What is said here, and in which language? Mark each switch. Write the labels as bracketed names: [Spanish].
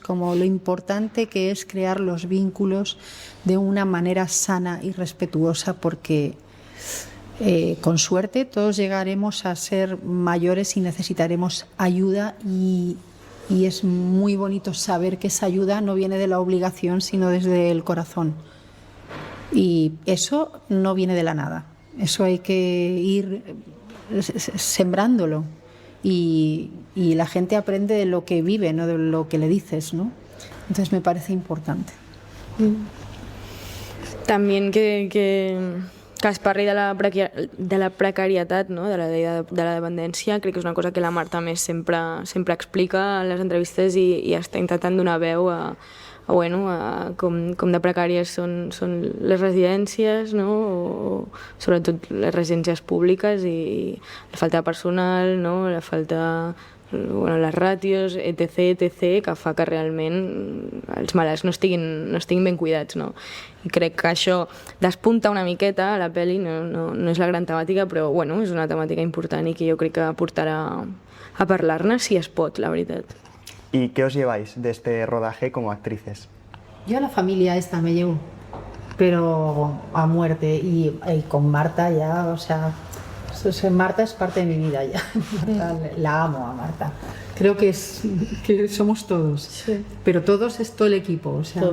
[Spanish] Como lo importante que es crear los vínculos de una manera sana y respetuosa, porque con suerte todos llegaremos a ser mayores y necesitaremos ayuda, y es muy bonito saber que esa ayuda no viene de la obligación, sino desde el corazón. Y eso no viene de la nada, eso hay que ir sembrándolo. Y la gente aprende de lo que vive, no de lo que le dices, ¿no? Entonces me parece importante. [Catalan] També que es parli de la precarietat, no? de la dependència, crec que és una cosa que la Marta més sempre explica a les entrevistes i està intentant donar veu a com de precàries són les residències, no? O sobretot les residències públiques, i la falta de personal, no? La falta, les ràtios, etc., que fa que realment els malalts no estiguin ben cuidats, no? I crec que això despunta una miqueta a la pel·li, no és la gran temàtica, però és una temàtica important i que jo crec que aportarà a parlar-ne si es pot, la veritat. [Spanish] ¿Y qué os lleváis de este rodaje como actrices? Yo a la familia esta me llevo, pero a muerte, y con Marta ya, o sea, Marta es parte de mi vida ya. La amo a Marta. Creo que somos todos, sí. Pero todos es todo el equipo, o sea, todo.